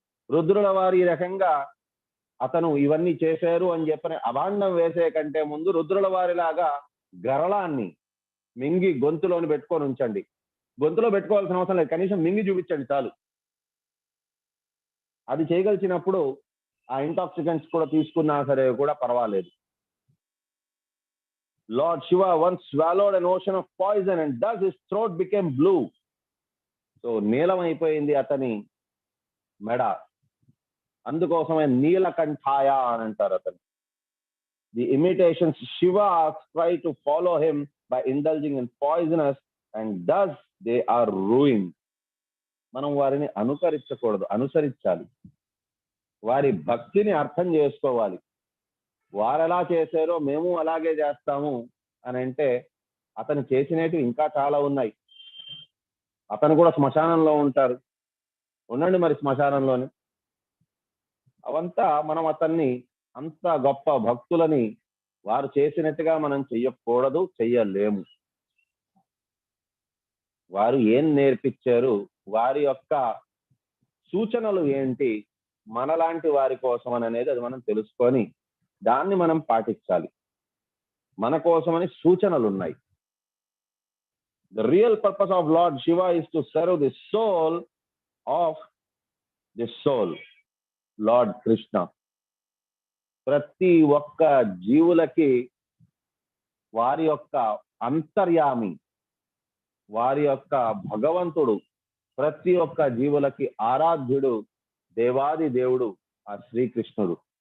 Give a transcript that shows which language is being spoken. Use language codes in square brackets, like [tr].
[te] రుద్రుల వారి ఈ రకంగా అతను ఇవన్నీ చేశారు అని చెప్పని అభాండం వేసే కంటే ముందు రుద్రుల వారిలాగా గరళాన్ని మింగి గొంతులోని పెట్టుకొని ఉంచండి. గొంతులో పెట్టుకోవాల్సిన అవసరం లేదు, కనీసం మింగి చూపించండి చాలు. అది చేయగలిచినప్పుడు ఆ ఇంటాక్సికెంట్స్ కూడా తీసుకున్నా సరే కూడా పర్వాలేదు. [en] Lord Shiva once swallowed an ocean of poison and thus his throat became blue. [te] So నీలమైపోయింది అతని మెడ, అందుకోసమే నీలకంఠాయ అని అంటారు అతను. [en] The imitations Shiva try to follow him by indulging in poisonous and thus they are ruined. [te] మనం వారిని అనుకరించకూడదు, అనుసరించాలి. వారి భక్తిని అర్థం చేసుకోవాలి. వారు ఎలా చేశారో మేము అలాగే చేస్తాము అని అంటే అతను చేసినవి ఇంకా చాలా ఉన్నాయి. అతను కూడా శ్మశానంలో ఉంటారు, ఉండండి మరి శ్మశానంలోని. అవంతా మనం అతన్ని అంత గొప్ప భక్తులని వారు చేసినట్టుగా మనం చెయ్యకూడదు, చెయ్యలేము. వారు ఏం నేర్పించారు, వారి యొక్క సూచనలు ఏంటి మనలాంటి వారి కోసం అని అనేది అది మనం తెలుసుకొని దాన్ని మనం పాటించాలి. మన కోసమని సూచనలు ఉన్నాయి. [en] The real purpose of Lord Shiva is to serve the soul of the soul, Lord Krishna. [te] ప్రతి ఒక్క జీవులకి వారి యొక్క అంతర్యామి, వారి యొక్క భగవంతుడు, ప్రతి ఒక్క జీవులకి ఆరాధ్యుడు, దేవాది దేవుడు ఆ శ్రీకృష్ణుడు.